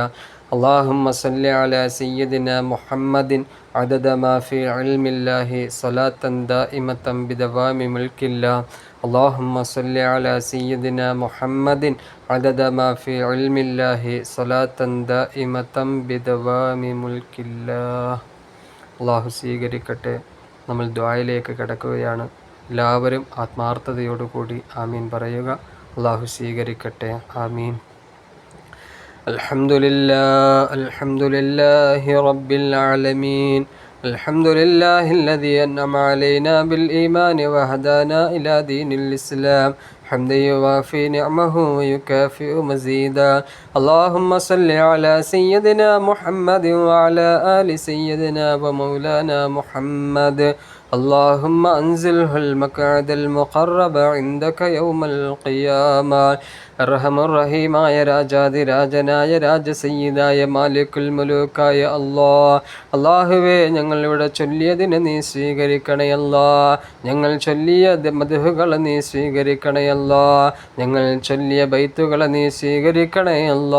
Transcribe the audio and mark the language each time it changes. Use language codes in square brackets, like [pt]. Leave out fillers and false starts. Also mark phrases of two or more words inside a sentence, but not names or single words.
[ar] اللهم صل على سيدنا محمد عدد ما في علم الله صلاة دائمة بدوام ملك الله. اللهم صل على سيدنا محمد عدد ما في علم الله صلاة دائمة بدوام ملك الله. [ml] അള്ളാഹു സ്വീകരിക്കട്ടെ. നമ്മൾ ദുആയിലേക്ക് കടക്കുകയാണ്. എല്ലാവരും ആത്മാർത്ഥതയോടുകൂടി ആമീൻ പറയുക. അള്ളാഹു സ്വീകരിക്കട്ടെ. ആമീൻ. [ar] الحمد لله رب العالمين الحمد لله الذي أنعم علينا بالإيمان وهدانا إلى دين الإسلام حمدا يوافي نعمه ويكافئ مزيدا. اللهم صل على سيدنا محمد وعلى آل سيدنا ومولانا محمد. اللهم أنزله المقعد المقرب عندك يوم القيامة. [ml] അർഹമുറഹീമായ രാജാതിരാജനായ രാജസയ്യിദായ മാലിക്കുൽ മുലൂക്കായ അല്ലാഹുവേ, ഞങ്ങളിവിടെ ചൊല്ലിയതിനെ നീ സ്വീകരിക്കണേ അല്ലാ. ഞങ്ങൾ ചൊല്ലിയ മദ്ഹുകളെ നീ സ്വീകരിക്കണേ അല്ലാ. ഞങ്ങൾ ചൊല്ലിയ ബൈത്തുകളെ നീ സ്വീകരിക്കണേ അല്ലാ.